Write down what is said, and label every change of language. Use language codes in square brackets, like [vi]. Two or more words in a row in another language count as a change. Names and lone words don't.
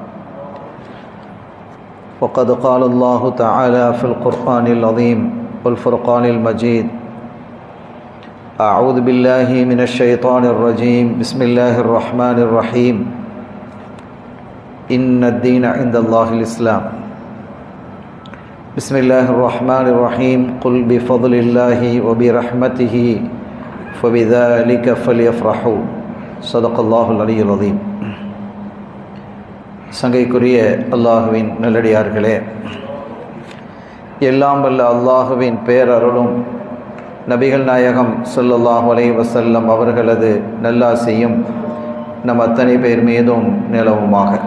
[ar] وقد قال الله تعالى في القرآن العظيم والفرقان المجيد: أعوذ بالله من الشيطان الرجيم، بسم الله الرحمن الرحيم، إن الدين عند الله الإسلام. بسم الله الرحمن الرحيم، قل بفضل الله وبرحمته فبذلك فليفرحوا. صدق الله العلي العظيم. [ta] சங்கைக்குரிய அல்லாஹுவின் நல்லடியார்களே, எல்லாம் வல்ல அல்லாஹுவின் பேரருளும் நபிகள் நாயகம் [ar] صلى الله عليه وسلم [ta] அவர்களது நல்லாசியும் நம் அத்தனை பேர் மீதும் நிலவுமாக.